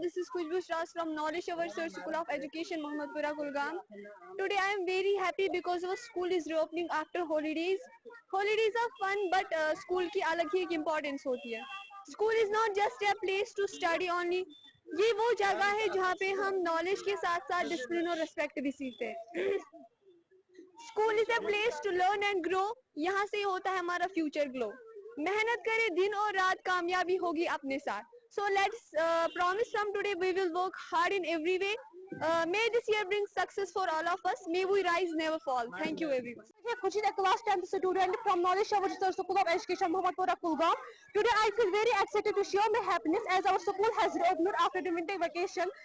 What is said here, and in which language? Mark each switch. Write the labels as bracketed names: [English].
[English] This is Khushbu Shras from Knowledge Our Research School of Education, Mohammadpura, Kulgam. Today I am very happy because our school is reopening after holidays. Holidays are fun, but [Hindi] school की अलग ही एक importance होती है. [English] School is not just a place to study only. [Hindi] ये वो जगह है जहाँ पे हम knowledge के साथ साथ discipline और respect भी सीखते हैं. [English] School is a place to learn and grow. [Hindi] यहाँ से होता है हमारा future glow. मेहनत करें दिन और रात, कामयाबी होगी अपने साथ. [English] So let's promise from today we will work hard in every way. May this year bring success for all of us. May we rise, never fall. Thank you everyone. Khushi, a class 10th student from Knowledge Our Research School of Education, Mohammadpura, Kulgam. Today I feel very excited to share my happiness as our school has reopened after the winter vacation.